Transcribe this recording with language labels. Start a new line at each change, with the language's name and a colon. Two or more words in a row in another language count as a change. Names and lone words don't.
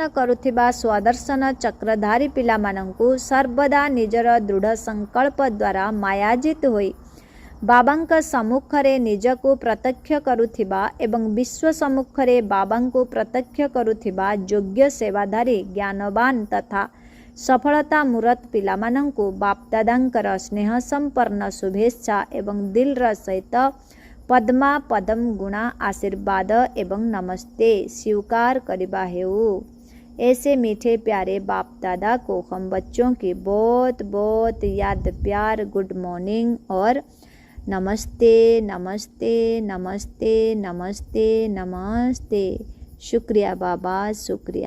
Odia: କରୁଥିବା ସ୍ୱଦର୍ଶନ ଚକ୍ରଧାରୀ ପିଲାମାନଙ୍କୁ, ସର୍ବଦା ନିଜର ଦୃଢ଼ ସଂକଳ୍ପ ଦ୍ୱାରା ମାୟାଜିତ ହୋଇ ବାବାଙ୍କ ସମ୍ମୁଖରେ ନିଜକୁ ପ୍ରତ୍ୟକ୍ଷ କରୁଥିବା ଏବଂ ବିଶ୍ୱ ସମ୍ମୁଖରେ ବାବାଙ୍କୁ ପ୍ରତ୍ୟକ୍ଷ କରୁଥିବା ଯୋଗ୍ୟ ସେବାଧାରୀ, ଜ୍ଞାନବାନ ତଥା ସଫଳତା ମୂରତ ପିଲାମାନଙ୍କୁ ବାପଦାଦାଙ୍କର ସ୍ନେହ ସମ୍ପନ୍ନ ଶୁଭେଚ୍ଛା ଏବଂ ଦିଲ୍ର ସହିତ ପଦ୍ମା ପଦମ ଗୁଣା ଆଶୀର୍ବାଦ ଏବଂ ନମସ୍ତେ स्वीकार କରିବା ହେଉ।
Hindi: ऐसे मीठे प्यारे बाप दादा को हम बच्चों की बहुत बहुत याद प्यार, गुड मॉर्निंग और नमस्ते नमस्ते नमस्ते नमस्ते नमस्ते। शुक्रिया बाबा, शुक्रिया।